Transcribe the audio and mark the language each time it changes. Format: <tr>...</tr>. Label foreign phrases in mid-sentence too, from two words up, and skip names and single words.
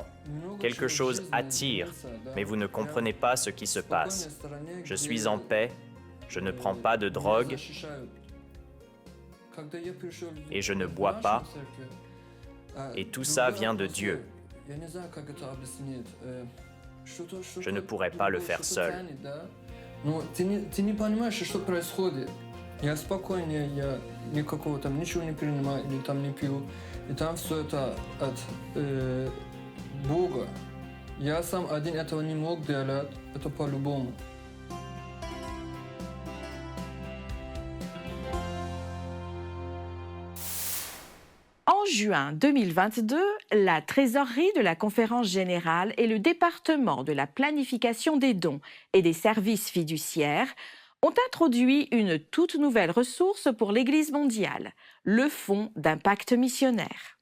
<fr>Quelque chose attire, mais vous ne comprenez pas ce qui se passe. Je suis en paix, je ne prends pas de drogue et je ne bois pas. Et tout ça vient de Dieu. Je ne pourrais pas le faire seul.</fr> <ru>Я спокойнее, я никакого там ничего не принимаю или там не пью. И там все это от Бога. Я сам один этого не мог делать, это по-любому.</ru> <fr>En juin 2022, la Trésorerie de la Conférence générale et le département de la planification des dons et des services fiduciaires ont introduit une toute nouvelle ressource pour l'Église mondiale, le Fonds d'impact missionnaire.</fr>